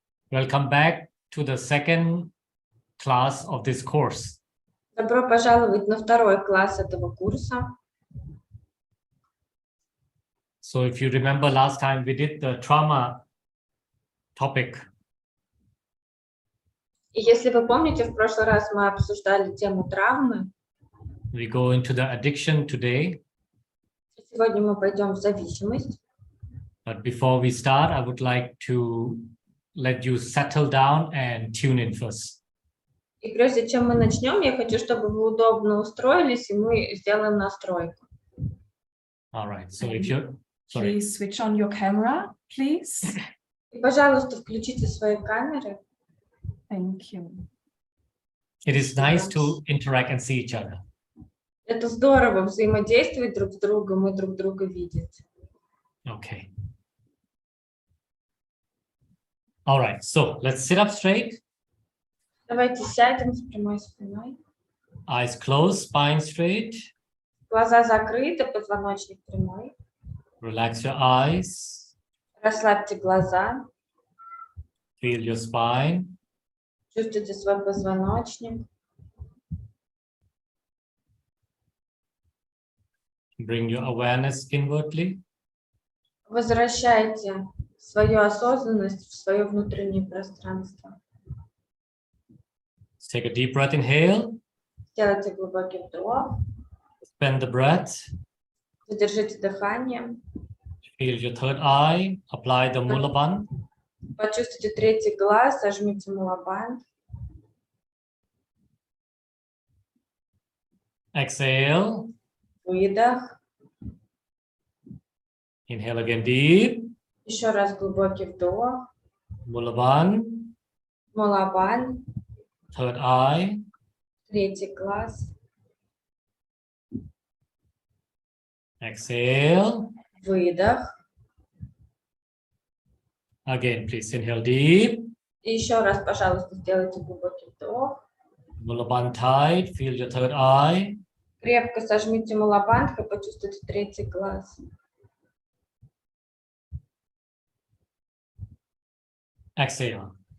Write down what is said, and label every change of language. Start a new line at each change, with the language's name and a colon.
English: Welcome back to the second class of this course.
Russian: Добро пожаловать на второй класс этого курса.
English: So if you remember last time we did the trauma topic.
Russian: И если вы помните, в прошлый раз мы обсуждали тему травмы.
English: We go into the addiction today.
Russian: Сегодня мы пойдем в зависимость.
English: But before we start, I would like to let you settle down and tune in first.
Russian: И прежде чем мы начнем, я хочу, чтобы вы удобно устроились, и мы сделаем настройку.
English: All right. So if you're sorry. Please switch on your camera, please.
Russian: И, пожалуйста, включите свои камеры.
English: Thank you. It is nice to interact and see each other.
Russian: Это здорово взаимодействовать друг с другом и друг друга видеть.
English: Okay. All right. So let's sit up straight.
Russian: Давайте сядем с прямой спиной.
English: Eyes closed, spine straight.
Russian: Глаза закрыты, позвоночник прямой.
English: Relax your eyes.
Russian: Расслабьте глаза.
English: Feel your spine.
Russian: Чувствуйте свой позвоночник.
English: Bring your awareness inwardly.
Russian: Возвращайте свою осознанность в свое внутреннее пространство.
English: Take a deep breath, inhale.
Russian: Сделайте глубокий вдох.
English: Suspend the breath.
Russian: Задержите дыхание.
English: Feel your third eye. Apply the Mula Bandh.
Russian: Почувствуйте третий глаз. Сожмите мулабанд.
English: Exhale.
Russian: Выдох.
English: Inhale again deep.
Russian: Еще раз глубокий вдох.
English: Mula Bandh.
Russian: Мулабанд.
English: Third eye.
Russian: Третий глаз.
English: Exhale.
Russian: Выдох.
English: Again, please inhale deep.
Russian: И еще раз, пожалуйста, сделайте глубокий вдох.
English: Mula Bandh tight. Feel your third eye.
Russian: Крепко сожмите мулабанд и почувствуйте третий глаз.
English: Exhale.